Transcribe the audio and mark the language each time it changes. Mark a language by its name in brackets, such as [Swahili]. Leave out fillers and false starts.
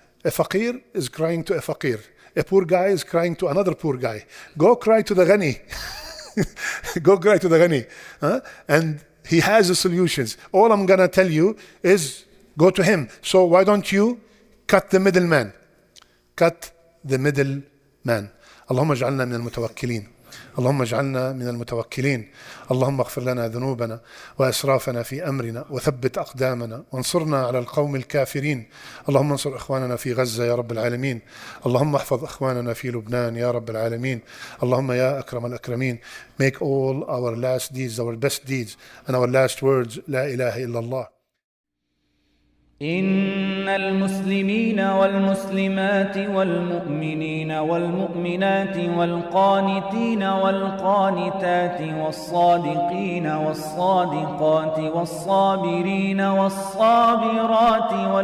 [English] A faqir is crying to a faqir. A poor guy is crying to another poor guy. Go cry to the ghani. Go cry to the ghani. And he has the solutions. All I'm going to tell you is go to him. So why don't you cut the middleman? Cut the middleman. [Arabic] اللهم اجعلنا من المتوكلين. اللهم اجعلنا من المتوكلين. اللهم اغفر لنا ذنوبنا وأسرافنا في أمرنا وثبت أقدامنا وانصرنا على القوم الكافرين. اللهم انصر إخواننا في غزة يا رب العالمين. اللهم احفظ إخواننا في لبنان يا رب العالمين. اللهم يا أكرم الأكرمين. [English] Make all our last deeds our best deeds and our last words [Arabic] لا إله إلا الله. إن المسلمين والمسلمات والمؤمنين والمؤمنات والقانتين والقانتات والصادقين والصادقات والصابرين والصابرات